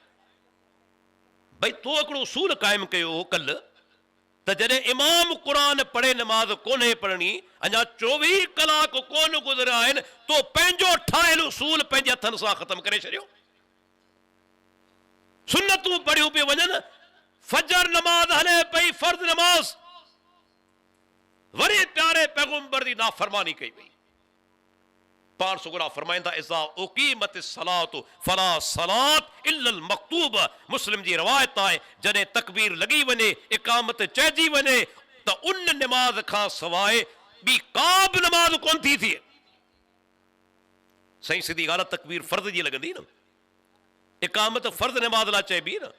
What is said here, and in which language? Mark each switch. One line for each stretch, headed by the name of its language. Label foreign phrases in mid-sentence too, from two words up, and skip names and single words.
Sindhi: भई तो हिकिड़ो उसूल क़ाइमु कयो हो कल्ह त जॾहिं इमाम क़ुरान पढ़े नमाज़ कोन्हे पढ़णी, अञा 24 कलाक कोन गुज़रिया आहिनि, तो पंहिंजो ठाहियल उसूल पंहिंजे हथनि सां ख़तम करे छॾियो। सुन्नतूं पढ़ियूं पियूं वञनि, फजर नमाज हले पई, फर्ज़ नमाज, वरी प्यारे पैगंबर जी नाफरमानी कई वई। पाण सुगरा फरमाइंदा,
Arabic: إذا أقيمت الصلاة فلا صلاة إلا المكتوبة.
Sindhi: मुस्लिम जी रवायत आहे, जॾहिं तकबीर लॻी वञे, इकामत चइजी वञे, त उन नमाज खां सवाइ ॿी का बि नमाज कोन थी थिए। सही सिधी ॻाल्हि आहे, तकबीर फर्ज़ जी लॻंदी न, इकामत फर्ज़ नमाज लाइ चइबी न।